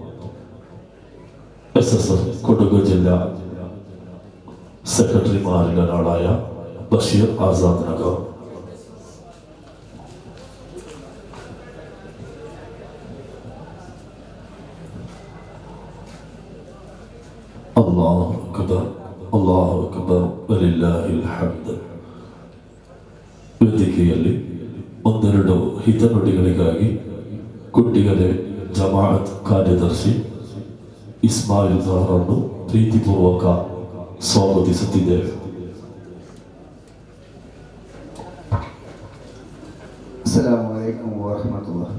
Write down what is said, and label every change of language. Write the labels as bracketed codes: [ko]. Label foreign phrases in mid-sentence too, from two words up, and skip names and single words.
[ml] SSF കൊടക് ജില്ലാ സെക്രട്ടറിമാരിൽ ഒരാളായ ബഷീർ ആസാദ് നഗർ. [ar] الله أكبر، الله أكبر، ولله الحمد. [kn] ವೇದಿಕೆಯಲ್ಲಿ ಒಂದೆರಡು ಹಿತನುಡಿಗಳಿಗಾಗಿ ಕುಟ್ಟಿಗಲೆ ಜಮಾಅತ್ ಕಾರ್ಯದರ್ಶಿ ಇಸ್ಮಾಯಿಲ್ ಅವರನ್ನು ಪ್ರೀತಿಪೂರ್ವಕ ಸ್ವಾಗತಿಸುತ್ತಿದ್ದೇವೆ. [ar] السلام عليكم ورحمة الله.